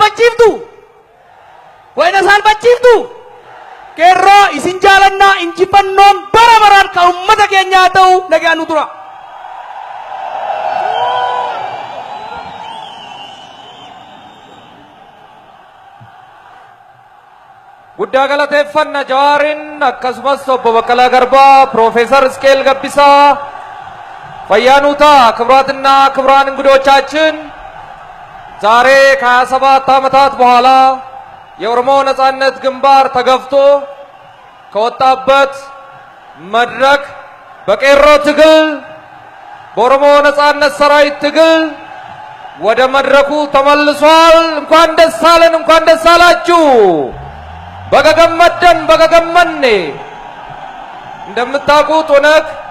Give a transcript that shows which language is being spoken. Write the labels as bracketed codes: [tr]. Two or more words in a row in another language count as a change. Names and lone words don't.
[om] isaan bachiiftu qeerroo isin jaalannaa injifannoon bara baraan kan ummata keenyaa ta'u nagaa nu tura. Guddaa galateeffanna Jawaarin akkasumas obbo Baqqalaa Garbaa ፕሮፌሰር እስቄል ገቢሳ [am] ፈያኑታ ክቡራትና ክቡራን እንግዶቻችን ዛሬ ከ27 ዓመታት በኋላ የኦሮሞ ነጻነት ግንባር ተገፍቶ ከወጣበት መድረክ በቄሮ ትግል በኦሮሞ ነጻነት ሰራዊት ትግል ወደ መድረኩ ተመልሷል። እንኳን ደስ አለን፣ እንኳን ደስ አላችሁ። በገገመኔ እንደምታውቁት ኦነግ